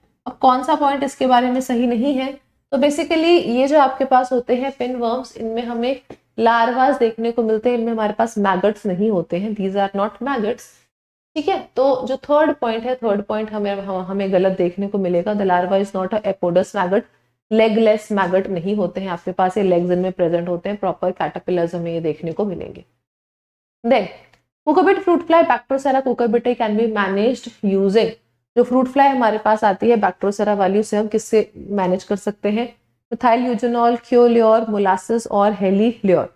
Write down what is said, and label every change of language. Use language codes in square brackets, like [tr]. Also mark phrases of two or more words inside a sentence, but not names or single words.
[hi] अब कौन सा पॉइंट इसके बारे में सही नहीं है? तो बेसिकली ये जो आपके पास होते हैं पिनवर्म्स, इनमें हमें लार्वास देखने को मिलते हैं, इनमें हमारे पास मैगट्स नहीं होते हैं. [en] दीज आर नॉट मैगट्स. [hi] ठीक है, तो जो थर्ड पॉइंट है, थर्ड पॉइंट हमें गलत देखने को मिलेगा. [en] द लार्वा इज नॉट अ एपोडस मैगट. legless maggot [hi] नहीं होते हैं आपके पास, ये लेग्स इनमें प्रेजेंट होते हैं. [en] proper caterpillars [hi] हमें ये देखने को मिलेंगे. [en] then cucurbit fruit fly Bactrocera cucurbitae can be managed using. [hi] जो [en] fruit fly [hi] हमारे पास आती है बैक्टरोसेरा वाली, उसे हम किससे मैनेज कर सकते हैं? मिथाइल यूजेनॉल, क्योल्योर, मोलासिस और हेलील्योर.